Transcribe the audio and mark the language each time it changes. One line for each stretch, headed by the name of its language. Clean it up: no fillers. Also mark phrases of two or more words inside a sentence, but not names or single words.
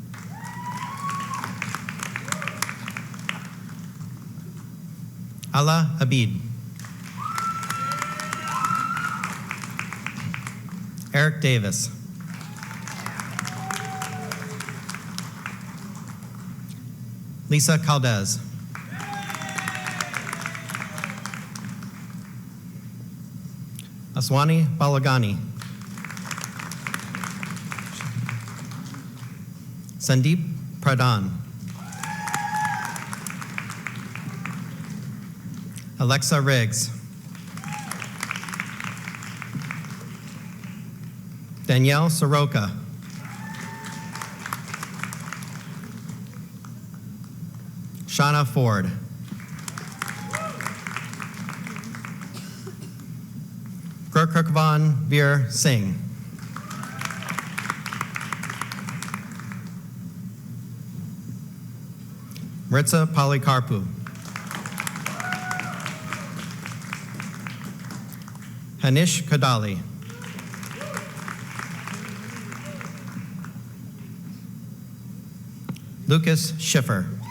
English: Ala Abid. Eric Davis. Lisa Caldez. Aswani Balagani. Sandeep Pradhan. Alexa Riggs. Danielle Soroka. Shauna Ford. Gurkirkvan Veer Singh. Maritza Polycarpou. Hanish Kadali. Lucas Schiffer.